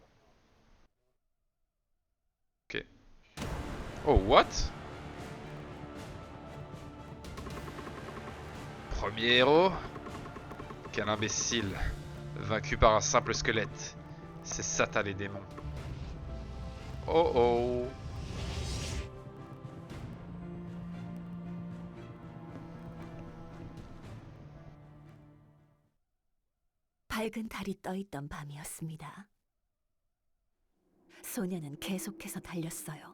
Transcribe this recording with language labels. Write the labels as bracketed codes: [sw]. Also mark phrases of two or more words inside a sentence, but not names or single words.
[en] Ok. Oh, what? [fr] Premier héros? Quel imbécile. Vaincu par un simple squelette. C'est Satan les démons. Oh oh. [ko] 밝은 달이 떠있던 밤이었습니다. 소녀는 계속해서 달렸어요.